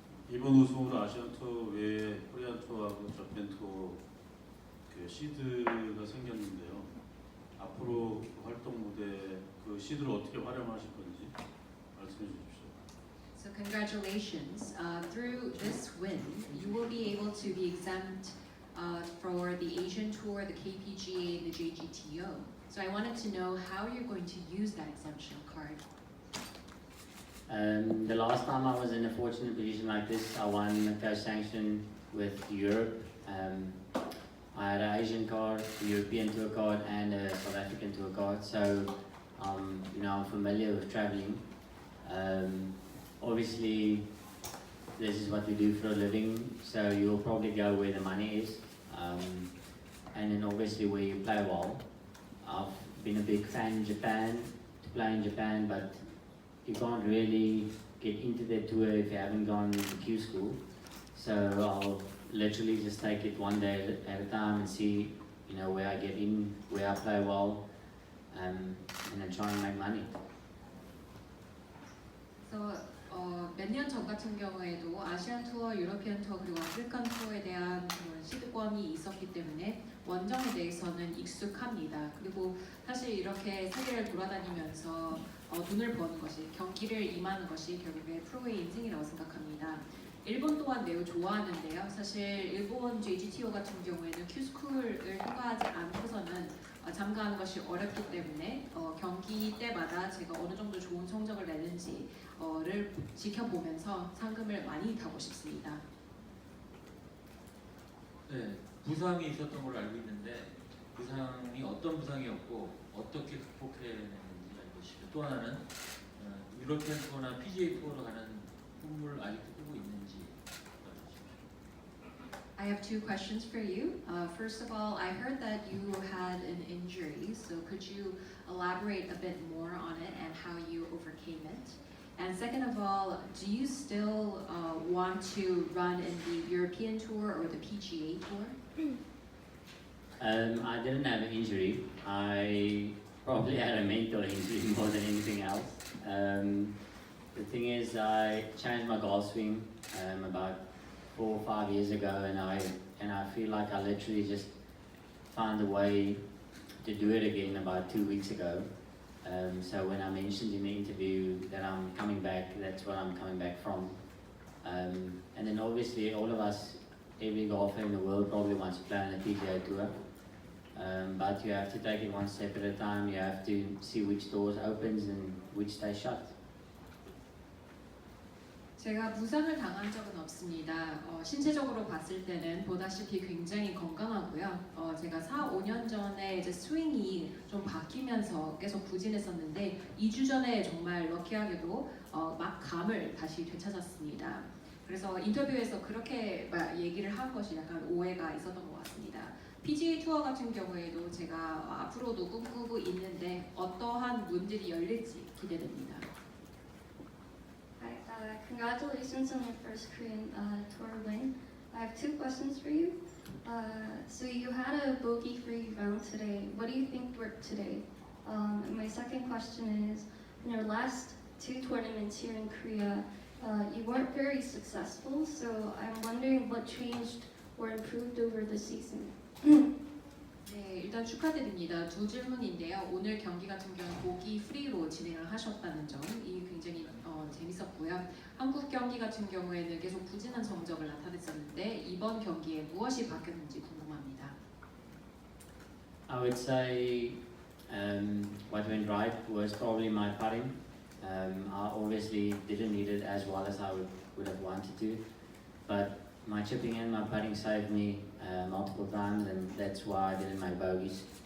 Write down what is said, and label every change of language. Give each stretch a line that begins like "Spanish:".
Korean: 이번 우승으로 아시안 투어 외에 코리안 투어하고 저펜 투어 시드가 생겼는데요. 앞으로 활동 무대 그 시드를 어떻게 활용하실 건지 말씀해 주십시오.
English: So congratulations. Through this win, you will be able to be exempt for the Asian Tour, the KPGA, and the JGTO. So I wanted to know how you're going to use that exemption card. The last time I was in a fortunate position like this, I won a co-sanction with Europe. I had an Asian card, a European tour card, and a South African tour card. So, I'm familiar with traveling. Obviously, this is what we do for a living, so you'll probably go where the money is, and then obviously where you play well. I've been a big fan in Japan, to play in Japan, but you can't really get into the tour if you haven't gone to Q school. So I'll literally just take it one day at a time and see, where I get in, where I play well, and then try and make money.
Korean: So 몇 년 전 같은 경우에도 아시안 투어, 유러피안 투어 그리고 아프리칸 투어에 대한 그런 시드권이 있었기 때문에 원정에 대해서는 익숙합니다. 그리고 사실 이렇게 세계를 돌아다니면서 돈을 버는 것이, 경기를 임하는 것이 결국에 프로의 인생이라고 생각합니다. 일본 또한 매우 좋아하는데요. 사실 일본 JGTO 같은 경우에는 Q스쿨을 통과하지 않고서는 참가하는 것이 어렵기 때문에 경기 때마다 제가 어느 정도 좋은 성적을 내는지를 지켜보면서 상금을 많이 타고 싶습니다. 네, 부상이 있었던 걸로 알고 있는데 부상이 어떤 부상이었고 어떻게 극복해냈는지 알고 싶어요. 또 하나는 유러피안 투어나 PGA 투어로 가는 꿈을 아직도 꾸고 있는지.
English: I have 2 questions for you. First of all, I heard that you had an injury, so could you elaborate a bit more on it and how you overcame it? And second of all, do you still want to run in the European Tour or the PGA Tour? I didn't have an injury. I probably had a mental injury more than anything else. The thing is, I changed my golf swing about 4 or 5 years ago, and I feel like I literally just found a way to do it again about 2 weeks ago. So when I mentioned in the interview that I'm coming back, that's what I'm coming back from. And then obviously all of us, every golfer in the world probably wants to play on the PGA Tour. but you have to take it one step at a time. You have to see which doors opens and which stay shut.
Korean: 제가 부상을 당한 적은 없습니다. 신체적으로 봤을 때는 보다시피 굉장히 건강하고요. 제가 4, 5년 전에 이제 스윙이 좀 바뀌면서 계속 부진했었는데 2주 전에 정말 럭키하게도 막 감을 다시 되찾았습니다. 그래서 인터뷰에서 그렇게 얘기를 한 것이 약간 오해가 있었던 것 같습니다. PGA 투어 같은 경우에도 제가 앞으로도 꿈꾸고 있는데 어떠한 문들이 열릴지 기대됩니다.
English: Hi, congratulations on your first Korean tour win. I have two questions for you. So you had a bogey-free round today. What do you think worked today? And my second question is, in your last two tournaments here in Korea, you weren't very successful. So I'm wondering what changed or improved over the season.
Korean: 네, 일단 축하드립니다. 두 질문인데요. 오늘 경기 같은 경우는 보기 프리로 진행을 하셨다는 점이 굉장히 재밌었고요. 한국 경기 같은 경우에는 계속 부진한 성적을 나타냈었는데 이번 경기에 무엇이 바뀌었는지 궁금합니다.
English: I would say what went right was probably my putting. I obviously didn't need it as well as I would have wanted to, but my chipping and my putting saved me multiple times, and that's why I didn't make bogeys.